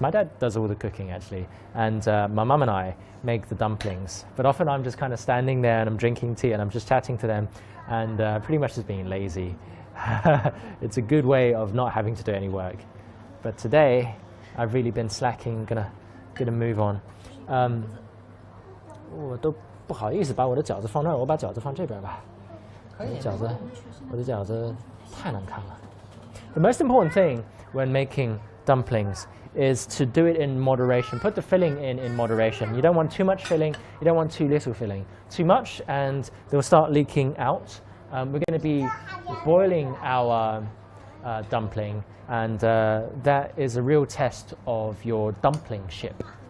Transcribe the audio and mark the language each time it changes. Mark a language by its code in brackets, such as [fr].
[en] My dad does all the cooking actually, and my mum and I make the dumplings. But often I'm just kind of standing there and I'm drinking tea and I'm just chatting to them and pretty much just being lazy. It's a good way of not having to do any work. But today I've really been slacking. Gonna move on. [zh] 我都不好意思把我的饺子放那儿，我把饺子放这边吧。我的饺子太难看了。 [en] The most important thing when making dumplings is to do it in moderation. Put the filling in moderation. You don't want too much filling. You don't want too little filling. Too much and they'll start leaking out. We're going to be boiling our dumpling, and that is a real test of your dumpling ship.